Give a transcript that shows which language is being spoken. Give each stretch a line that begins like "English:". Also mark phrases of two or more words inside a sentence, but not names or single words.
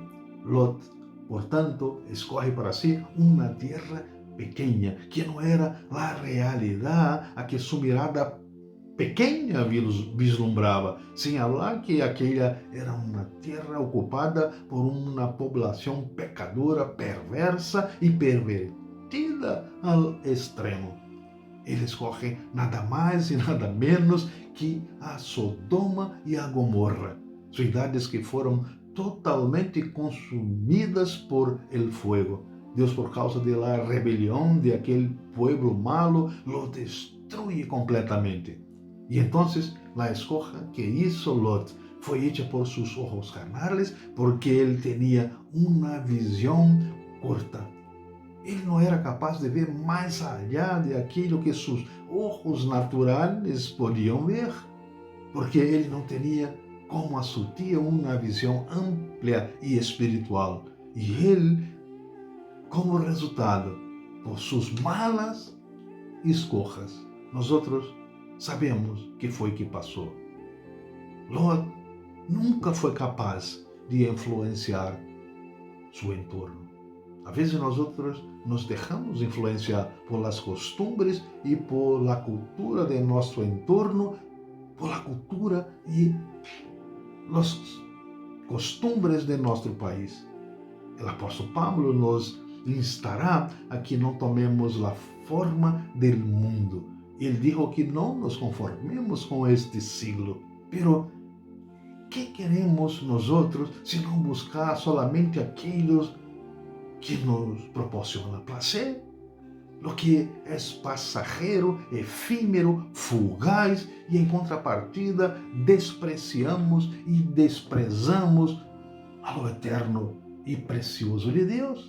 Portuguese: Lot, portanto, escolhe para si uma terra pequena, que não era a realidade a que sua mirada pequena vislumbrava, señalar que aquela era uma terra ocupada por uma população pecadora, perversa e pervertida ao extremo. Ele escolhe nada mais e nada menos que a Sodoma e a Gomorra, cidades que foram totalmente consumidas
Spanish: por el fuego.
Portuguese: Deus, por causa da rebelião de aquele
Spanish: pueblo malo, lo destruye completamente.
Portuguese: E então, a escolha que hizo Lot foi hecha por seus
Spanish: ojos carnales,
Portuguese: porque ele tinha uma visão corta. Ele não era capaz de ver mais allá de aquilo que seus ojos naturais podiam ver, porque ele não tinha como a sua tia uma visão ampla e espiritual. E ele, como resultado, por suas malas escolhas, nós sabemos que foi que passou. Lot nunca foi capaz de influenciar seu entorno. Às vezes nós nos deixamos influenciar
Spanish: por las costumbres
Portuguese: e
Spanish: por la cultura
Portuguese: de nosso entorno,
Spanish: por la cultura
Portuguese: e
Spanish: los costumbres
Portuguese: de nosso país. O apóstolo Pablo nos instará a que não tomemos a forma
Spanish: del mundo.
Portuguese: Ele disse que não nos conformemos com este siglo. Pero, que queremos nós se não buscar solamente aqueles que nos proporciona prazer?
Spanish: Lo que
Portuguese: é passageiro, efímero, fugaz, e em contrapartida despreciamos e desprezamos ao eterno e precioso de Deus.